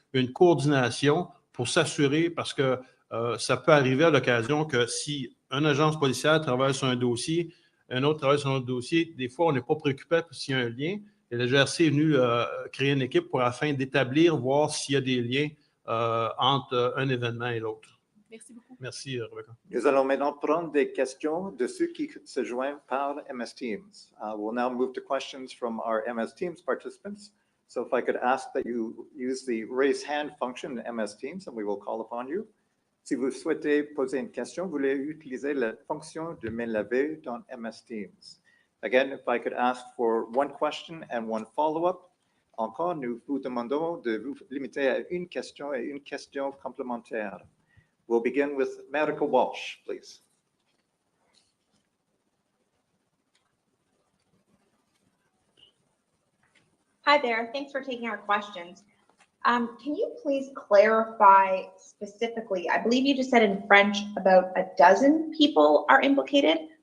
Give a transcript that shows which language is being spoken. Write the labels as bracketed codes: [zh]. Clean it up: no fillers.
[fr] une coordination pour s'assurer, parce que ça peut arriver à l'occasion que si une agence policière travaille sur un dossier, un autre travaille sur un autre dossier, des fois, on n'est pas préoccupé s'il y a un lien. Et la GRC est venue créer une équipe afin d'établir, voir s'il y a des liens entre un événement et l'autre. Merci beaucoup. Merci, Rebecca. Nous allons maintenant prendre des questions de ceux qui se joignent par MS Teams. [en] We'll now move to questions from our MS Teams participants. So if I could ask that you use the raise hand function in MS Teams and we will call upon you. [fr] Si vous souhaitez poser une question, vous voulez utiliser la fonction de main levée dans MS Teams. [en] Again, if I could ask for one question and one follow-up. [fr] Encore, nous vous demandons de vous limiter à une question et une question complémentaire. [en] We'll begin with Marika Walsh, please. Hi there. Thanks for taking our questions. Can you please clarify specifically, I believe you just said in French about a dozen people are implicated.